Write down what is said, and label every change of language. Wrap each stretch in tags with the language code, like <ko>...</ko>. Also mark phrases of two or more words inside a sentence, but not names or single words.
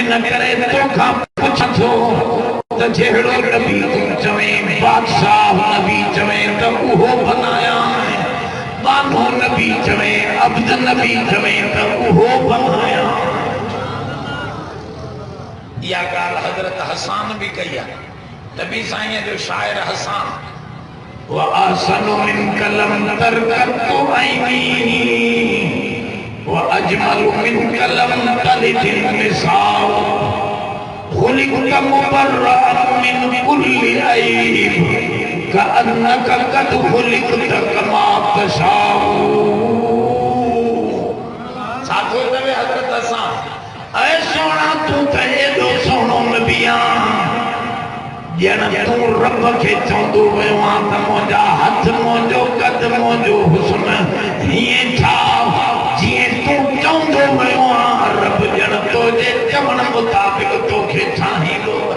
<sd>इन करे तोखां पुछां थो त जहिड़ो नबी तूं चवें, बादशाह नबी चवें त उहो बनाया, बानो नबी चवें, अब्द नबी चवें त उहो बनाया। या ॻाल्हि हज़रत हसान भी कई आहे। नबी साईं जो शाइर</sd> <ar>हसान و أحسن من كلم ترقط عيني و أجمل من كلم تلد النساء خلقت مبرأ من كل عيب كأنك قد خلقت كما تشاء.</ar> <sd>साथो तवे हज़रत हसान ऐ सोना तू त एॾो सोनो नबी आहीं ॼण तूं रब खे चवंदो वियो आहीं त मुंहिंजा हथ मुंहिंजो कद मुंहिंजो हुस्न हीअं ठाह जीअं तूं चवंदो वियो आहीं। रब ॼण तुंहिंजे चवण मुताबिक़ तोखे ठाहींदो।</sd>